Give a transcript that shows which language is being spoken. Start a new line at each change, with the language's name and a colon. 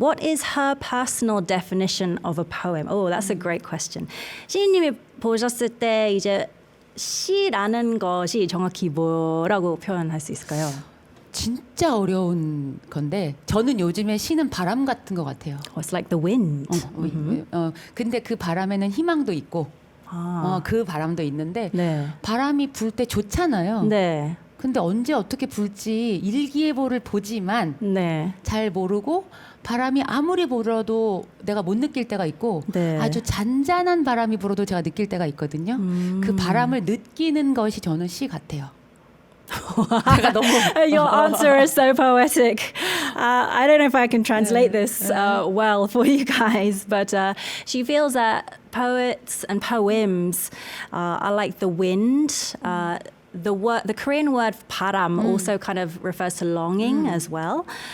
English: What is her personal definition of a poem? Oh, that's a great question.
Korean: 시인님이 보셨을 때 이제 시라는 것이 정확히 뭐라고 표현할 수 있을까요? 진짜 어려운 건데 저는 요즘에 시는 바람 같은 것 같아요. It's like the wind. 근데 그 바람에는 희망도 있고 그 바람도 있는데 네. 바람이 불 때 좋잖아요. 네. 근데 언제 어떻게 불지 일기예보를 보지만 네. 잘 모르고 바람이 아무리 불어도 내가 못 느낄 때가 있고 네. 아주 잔잔한 바람이 불어도 제가 느낄 때가 있거든요. 그 바람을 느끼는 것이 저는 시 같아요. 제가 너무
English: Your answer is so poetic. I don't know if I can translate this well for you guys, but she feels that poets and poems are like the wind. The Korean word 바람 also kind of refers to longing as well.